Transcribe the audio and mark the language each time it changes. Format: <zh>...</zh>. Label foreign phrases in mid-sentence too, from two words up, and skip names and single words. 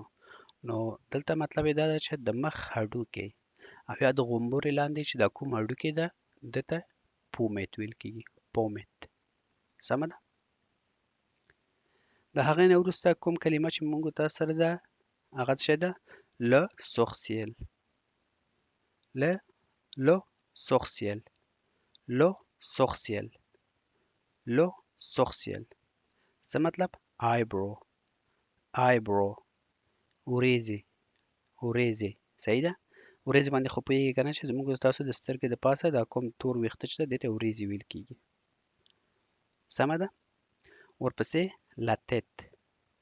<ps>نو دلته مطلب یې دا ده چې د مخ هډوکی او یا د غومبورې لاندې چې دا کوم هډوکی ده ده ته پومت ویل کیږي. پومت. سمه ده. د هغې نه وروسته کوم کلمه چې موږ تاسو سره ده هغه څه ده؟</ps> <fr>le sourcil. le le sourcil. le sourcil. le sourcil</fr> <ps>څه مطلب؟</ps> <fr>آیبرو.</fr> <ps>آیبرو. وریځې. وریځې. صحیح ده. وریځې باندې خو پوهېږئ که نه چې زموږ تاسو د سترګې د پاسه دا کوم تور ویښته چې ده دې ته وریځې ویل کیږي. سمه ده. ورپسې</ps> <fr>la tête.</fr>